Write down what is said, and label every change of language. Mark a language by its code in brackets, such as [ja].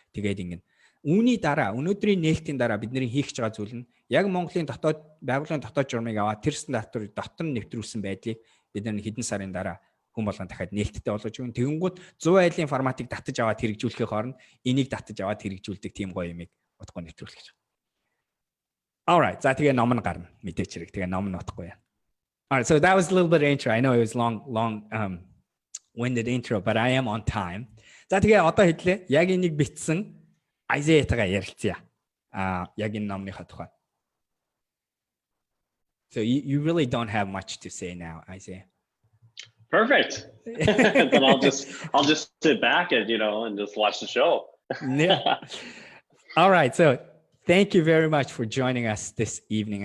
[mn] Тэгээд ингэ үүний дараа өнөөдрийн нээлтийн дараа бидний хийх гэж байгаа зүйл нь яг Монголын байгууллагын дотоод журмыг аваад тэр стандартыг дотор нэвтрүүлсэн байдлыг бид нар хэдэн сарын дараа хүн болгон дахиад нээлттэй болгож өгөн. Тэгэнгүүт 100 айлын форматыг татаж аваад хэрэгжүүлэхийн хооронд энийг татаж аваад хэрэгжүүлдэг тийм гоё юмыг утгагүй нэвтрүүлэх гэж. Alright, за тэгээ ном нь гарна мэдээч хэрэг. Тэгээ ном нь утгагүй яа. [en] Alright, so that was a little bit of intro. I know it was long winded intro, but I am on time. [mn] За тэгээ одоо хэдлээ. Яг энийг бичсэн Isaiah-тайгаа ярилцъя. Яг энэ номныхаа тухай. [en] So you really don't have much to say now, Isaiah. Perfect. Then I'll just sit back and and just watch the show. Yeah. All right. So thank you very much for joining us this evening.